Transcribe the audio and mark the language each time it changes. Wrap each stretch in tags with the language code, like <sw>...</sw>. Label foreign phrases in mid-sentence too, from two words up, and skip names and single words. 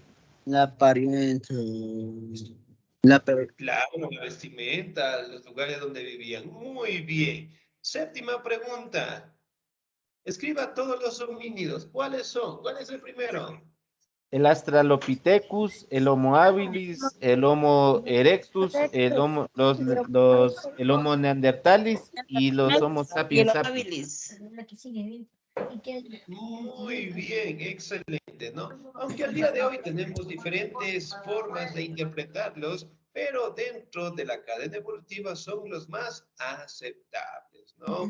<es>La apariencia. Claro, la vestimenta, los lugares donde vivían. Muy bien. Séptima pregunta. Escriba todos los homínidos. ¿Cuáles son? ¿Cuál es el primero? el Australopithecus, el Homo habilis, el Homo erectus, el Homo neanderthalis y los Homo Y el sapiens sapiens. habilis. Muy bien, excelente, ¿no? Aunque al día de hoy tenemos diferentes formas de interpretarlos, pero dentro de la cadena evolutiva son los más aceptables, ¿no?</es>